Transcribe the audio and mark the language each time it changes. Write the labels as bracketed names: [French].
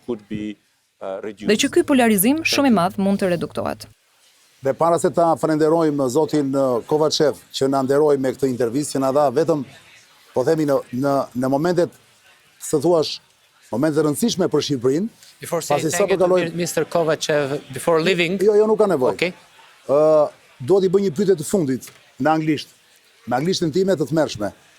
[Albanian] Dhe që ky polarizim shumë i madh mund të reduktohet. Dhe para se ta falenderojmë zotin Kovacev që na nderoi me këtë intervistë, që na dha vetëm, po themi në momentet, se thuash, momentet rëndësishme për Shqipërinë. [English] Before saying thank you to Mr. Kovacev, before leaving. [Albanian] Jo, nuk ka nevojë. [English] Okay. [Albanian] Do t'i bëj një pyetje të fundit në anglisht, me anglishtin time të tmerrshme.